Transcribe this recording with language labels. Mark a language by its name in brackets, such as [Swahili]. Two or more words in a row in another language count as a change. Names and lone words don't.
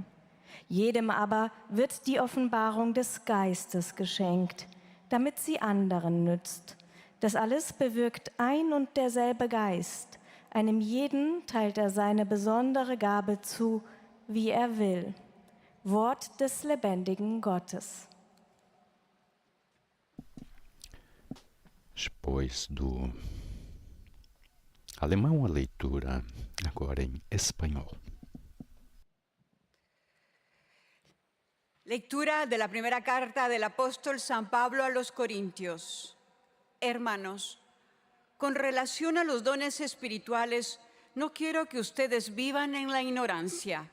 [German] Jedem aber wird die Offenbarung des Geistes geschenkt, damit sie anderen nützt. Das alles bewirkt ein und derselbe Geist. Einem jeden teilt er seine besondere Gabe zu, wie er will. Wort des lebendigen Gottes. [Portuguese] Depois do alemão, a leitura agora em espanhol. [Spanish] Lectura de la primera carta del apóstol San Pablo a los Corintios. Hermanos, con relación a los dones espirituales, no quiero que ustedes vivan en la ignorancia.